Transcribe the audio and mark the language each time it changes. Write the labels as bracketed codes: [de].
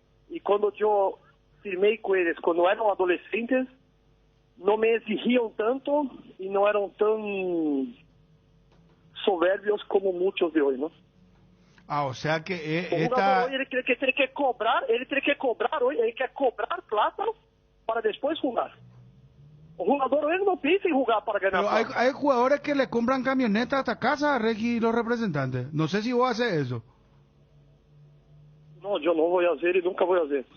[pt] E quando eu firmei com eles, quando eram adolescentes, não me exigiam tanto e não eram tão soberbios como muitos de hoje, não? [es] Ah, o sea que [pt] O jogador hoje ele tem que cobrar hoje, ele quer cobrar plata para depois jogar. O jogador hoje não pensa em jogar para ganhar [es] Pero [pt] plata. [es] hay jugadores que le compran camionetas hasta casa a Regis y los representantes. No sé si vos haces eso. [pt] Não, eu não vou fazer e nunca vou fazer.